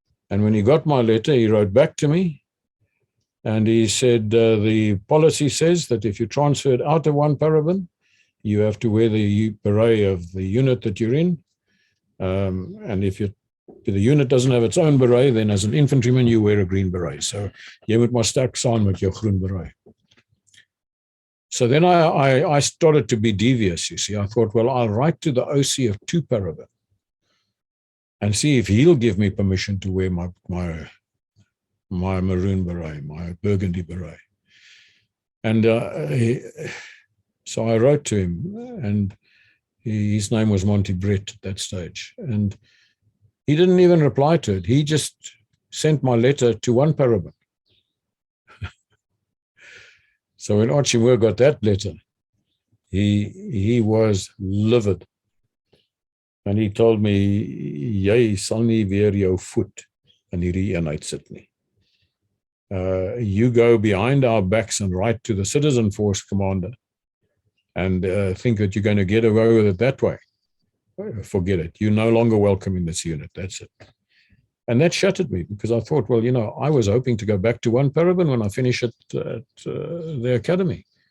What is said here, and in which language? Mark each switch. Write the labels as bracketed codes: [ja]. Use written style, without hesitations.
[en] And when he got my letter, he wrote back to me. And he said, the policy says that if you're transferred out of 1 Parabon, you have to wear the beret of the unit that you're in. And if the unit doesn't have its own beret, then as an infantryman, you wear a green beret. [af] So jy moet maar sterk saam met jou groen beret. [en] So then I started to be devious, you see. I thought, well, I'll write to the OC of 2 Parabon and see if he'll give me permission to wear my maroon beret, my burgundy beret. And so I wrote to him, and his name was Monty Brett at that stage. And He didn't even reply to it. He just sent my letter to one paraben. So when Archie Moore got that letter, he was livid. And he told me, [af] jy sal nie weer jou voet in hierdie eenheid sit nie. [en] You go behind our backs and write to the citizen force commander and think that you're going to get away with it that way. Forget it. You're no longer welcome in this unit. That's it. And that shattered me, because I thought, well, I was hoping to go back to one paraben when I finish at the academy.